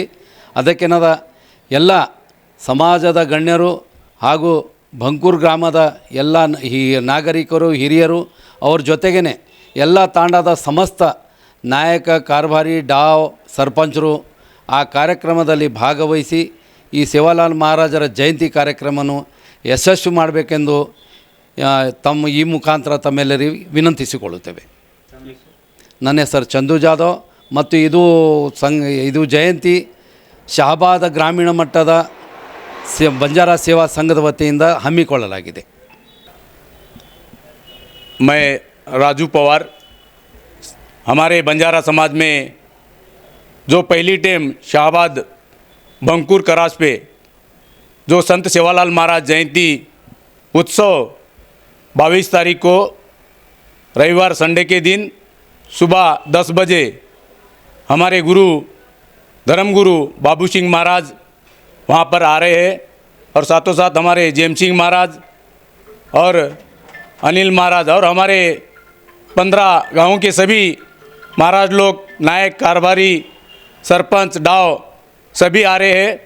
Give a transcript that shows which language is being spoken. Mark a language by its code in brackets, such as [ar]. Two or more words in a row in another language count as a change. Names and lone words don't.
[kn] ಅದಕ್ಕೇನಾದ ಎಲ್ಲ ಸಮಾಜದ ಗಣ್ಯರು ಹಾಗೂ ಭಂಕೂರು ಗ್ರಾಮದ ಎಲ್ಲ ನಾಗರಿಕರು, ಹಿರಿಯರು, ಅವ್ರ ಜೊತೆಗೇ ಎಲ್ಲ ತಾಂಡದ ಸಮಸ್ತ ನಾಯಕ, ಕಾರ್ಬಾರಿ, ಡಾವ್, ಸರ್ಪಂಚರು ಆ ಕಾರ್ಯಕ್ರಮದಲ್ಲಿ ಭಾಗವಹಿಸಿ ಈ ಸೇವಾಲಾಲ್ ಮಹಾರಾಜರ ಜಯಂತಿ ಕಾರ್ಯಕ್ರಮವನ್ನು ಯಶಸ್ವಿ ಮಾಡಬೇಕೆಂದು ತಮ್ಮ ಈ ಮುಖಾಂತರ ತಮ್ಮೆಲ್ಲರಿಗೂ ವಿನಂತಿಸಿಕೊಳ್ಳುತ್ತೇವೆ. ನನ್ನ ಹೆಸರು ಚಂದು ಜಾಧವ್ ಮತ್ತು ಇದು ಜಯಂತಿ ಶಹಾಬಾದ್ ಗ್ರಾಮೀಣ ಮಟ್ಟದ ಬಂಜಾರ ಸೇವಾ ಸಂಘದ ವತಿಯಿಂದ ಹಮ್ಮಿಕೊಳ್ಳಲಾಗಿದೆ. [hi] मैं राजू पवार, हमारे बंजारा समाज में जो पहली टाइम शहाबाद भंकूर करास पे जो संत सेवालाल महाराज जयंती उत्सव 22 तारीख को रविवार संडे के दिन सुबह 10 बजे हमारे धर्मगुरु बाबू सिंह महाराज वहाँ पर आ रहे हैं और साथों साथ हमारे जेम सिंह महाराज और अनिल महाराज और हमारे 15 गाँवों के सभी महाराज लोग, नायक, कारबारी, सरपंच, डाव सभी आ रहे हैं.